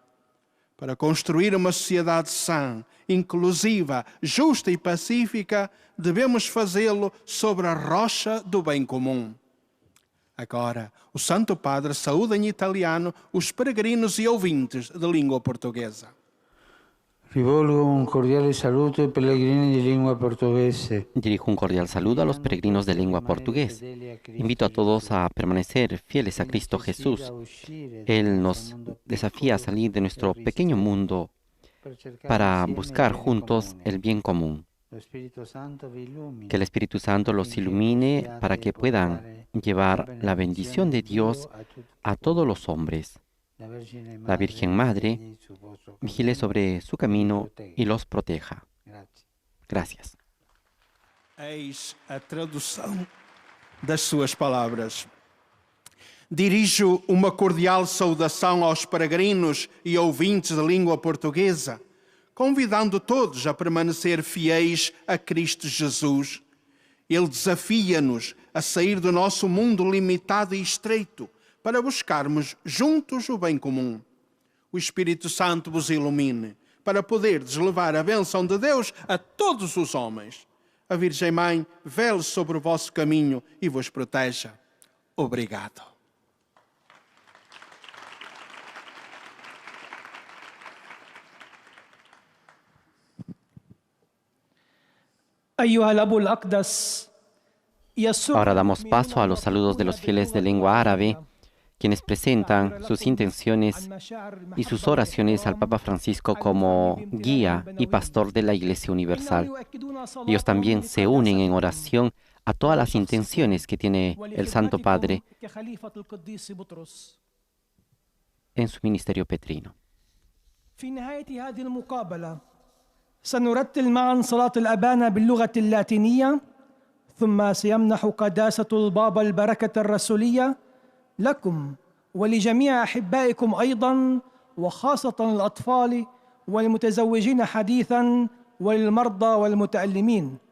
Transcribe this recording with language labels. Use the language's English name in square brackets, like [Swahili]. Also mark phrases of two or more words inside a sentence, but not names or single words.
[Portuguese] Para construir uma sociedade sã, inclusiva, justa e pacífica, devemos fazê-lo sobre a rocha do bem comum. Agora, o Santo Padre saúda em italiano os peregrinos e ouvintes de língua portuguesa. [Italian] Rivolgo un cordiale saluto ai pellegrini di lingua portoghese. [Spanish] Dirijo un cordial saludo a los peregrinos de lengua portugués. Invito a todos a permanecer fieles a Cristo Jesús. Él nos desafía a salir de nuestro pequeño mundo para buscar juntos el bien común. Que el Espíritu Santo los ilumine para que puedan llevar la bendición de Dios a todos los hombres. La Virgen Madre vigile sobre su camino y los proteja. Gracias. [Portuguese] Eis a tradução das suas palavras. Dirijo uma cordial saudação aos peregrinos e ouvintes de língua portuguesa, convidando todos a permanecer fiéis a Cristo Jesus. Ele desafia-nos a sair do nosso mundo limitado e estreito para buscarmos juntos o bem comum. O Espírito Santo vos ilumine para poderdes levar a bênção de Deus a todos os homens. A Virgem Mãe vele sobre o vosso caminho e vos proteja. Obrigado. [Arabic] أيها الأب الأقدس [Spanish] Ahora damos paso a los saludos de los fieles de lengua árabe, quienes presentan sus intenciones y sus oraciones al Papa Francisco como guía y pastor de la Iglesia Universal. Ellos también se unen en oración a todas las intenciones que tiene el Santo Padre en su ministerio petrino. [Arabic] في نهاية هذه المقابلة سنرتل معا صلاة الأبانة باللغة اللاتينية، ثم سيمنح قداسة البابا البركة الرسولية لكم ولجميع أحبائكم أيضا، وخاصة الأطفال والمتزوجين حديثا والمرضى والمتألمين.